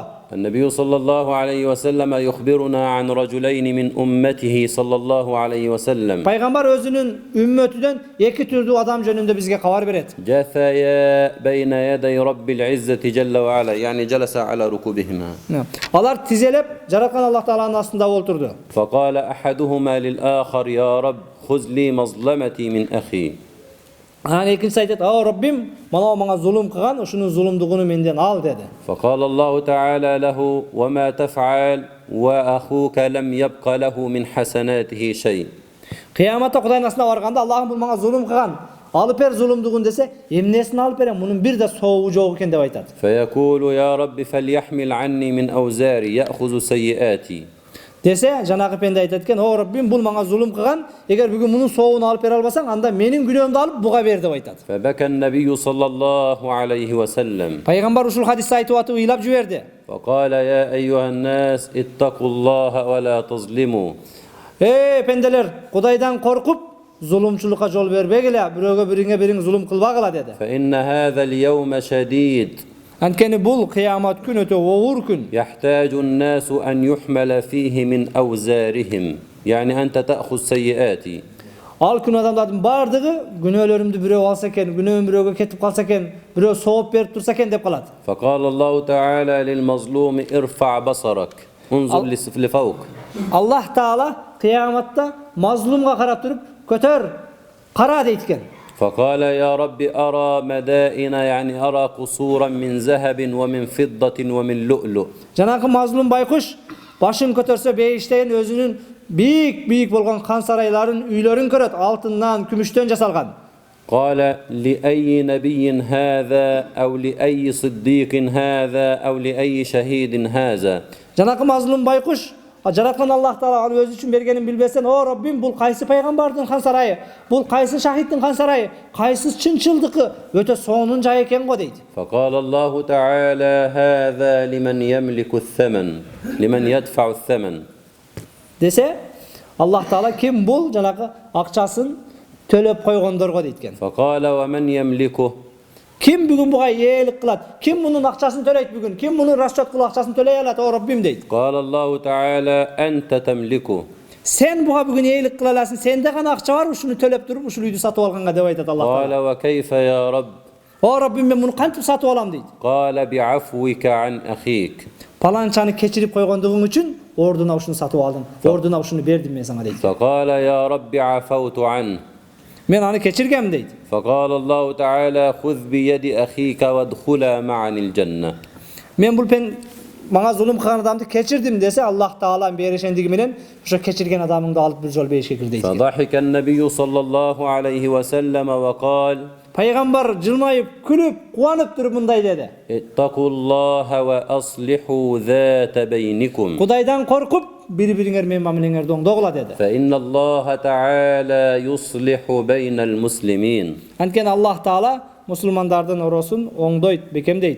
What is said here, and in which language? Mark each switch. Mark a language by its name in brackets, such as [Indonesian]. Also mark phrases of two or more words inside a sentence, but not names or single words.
[Arabic] النبي صلى الله عليه وسلم يخبرنا عن رجلين من أمته صلى الله عليه وسلم [Kyrgyz] Пайгамбар өзүнүн үммөтүнөн эки түрдүү адам жөнүндө бизге кабар берет. [Arabic] جثيا بين يدي رب العزة جل وعلا يعني جلس على ركوبهما [Kyrgyz] Алар тизелеп, жараткан Аллах Тааланын астында олтурду. [Arabic] فقال أحدهما للآخر يا رب خذ لي مظلمتي من أخي. [Kyrgyz] Анан экинчиси айтат: "О Раббим, мана мага зулум кылган, ушунун зулумдугун менден ал" деди. [Arabic] فقال الله تعالى له وما تفعل وأخوك لم يبق له من حسناته شيء. [Kyrgyz] Кыяматта Кудайдын астына барганда, Аллахым бул мага зулум кылган, алып бер зулумдугун десе, эмнесин алып берем? Мунун бир да сообу жок экен деп айтат. [Arabic] فيقول يا رب فليحمل عني من أوزاري يأخذ سيئاتي. [Kyrgyz] Десе, жанагы пенде айтат экен: "О Раббим, бул мага зулум кылган, эгер бүгүн мунун сообун алып бере албасаң, анда менин күнөөмдү алып буга бер" деп айтат. [Arabic] فبكى النبي صلى الله عليه وسلم [Kyrgyz] Пайгамбар ушул хадисти айтып ыйлап жиберди. [Arabic] فقال يا أيها الناس اتقوا الله ولا تظلموا. [Kyrgyz] Пенделер, Кудайдан коркуп, зулумчулукка жол бербегиле, бирөөгө бириңе зулум кылбагыла деди. [Arabic] فإن هذا اليوم شديد [Kyrgyz] Анткени бул кыямат күн өтө оор күн. [Arabic] يحتاج الناس أن يحمل فيه من أوزارهم يعني أنت تأخذ سيئاتي. [Kyrgyz] Ал күн адамдардын бардыгы күнөөлөрүмдү бирөө алса экен, күнөөм бирөөгө кетип калса экен, бирөө сооп берип турса экен деп калат. [Arabic] فقال الله تعالى للمظلوم ارفع بصرك انظر لفوق. [Kyrgyz] Аллах Таала кыяматта мазлумга карап туруп, көтөр, кара дейт экен. [Arabic] فقال يا رب أرى مدائن يعني أرى قصورا من ذهب ومن فضة ومن لؤلؤ. [Kyrgyz] Жанагы мазлум байкуш башын көтөрсө бейиштен өзүнүн бийик болгон хан сарайларын, үйлөрүн көрөт, алтындан, күмүштөн жасалган. [Arabic] قال لأي نبي هذا أو لأي صديق هذا أو لأي شهيد هذا. [Kyrgyz] Жанагы мазлум байкуш жараткан Аллах Таала аны өзү үчүн бергенин билбесен, "О Раббим, бул кайсы пайгамбардын хан сарайы? Бул кайсы шахиддин хан сарайы? Кайсы чынчылдыкы? Өтө сонун жай экен го" дейт. [Arabic] فقال الله تعالى هذا لمن يملك الثمن لمن يدفع الثمن. [Kyrgyz] Десе, Аллах Таала ким бул жанагы акчасын төлөп койгондорго дейт экен. [Arabic] فقال ومن يملكه. [Kyrgyz] Ким бүгүн буга ээлик кылат? Ким мунун акчасын төлөйт бүгүн? Ким мунун расчет кылып акчасын төлөй алат? О Раббим дейт. [Arabic] قال الله تعالى أنت تملكه. [Kyrgyz] Сен буга бүгүн ээлик кыла аласың. Сенде гана акча бар, ушуну төлөп туруп, ушул үйдү сатып алганга деп айтат Аллах [Arabic] قال [Kyrgyz] Таала. [Arabic] وكيف يا رب. [Kyrgyz] О Раббим, мен муну кантип сатып алам дейт. [Arabic] قال بعفوك عن أخيك. [Kyrgyz] Паланчаны кечирип койгондугуң үчүн ордуна ушуну сатып алдым. Ордуна ушуну бердим мен сага дейт. [Arabic] فقال يا رب عفوت عنه. [Kyrgyz] Мен аны кечиргем дейт. [Arabic] فقال الله تعالى خذ بيد أخيك وادخلا معا الجنة. [Kyrgyz] Мен бул мага зулум кылган адамды кечирдим десе, Аллах Тааланын беришендиги менен ошо кечирген адамыңды алып бир жол бейишке кир дейт. [Arabic] فضحك النبي صلى الله عليه وسلم وقال [Kyrgyz] Пайгамбар жылмайып, күлүп, кубанып туруп мындай деди: [Arabic] اتقوا الله وأصلحوا ذات بينكم. [Kyrgyz] Кудайдан коркуп, бири-бириңер менен мамилеңерди оңдогула деди. [Arabic] فإن الله تعالى يصلح بين المسلمين. [Kyrgyz] Анткени Аллах Таала мусулмандардын оросун оңдойт, бекемдейт.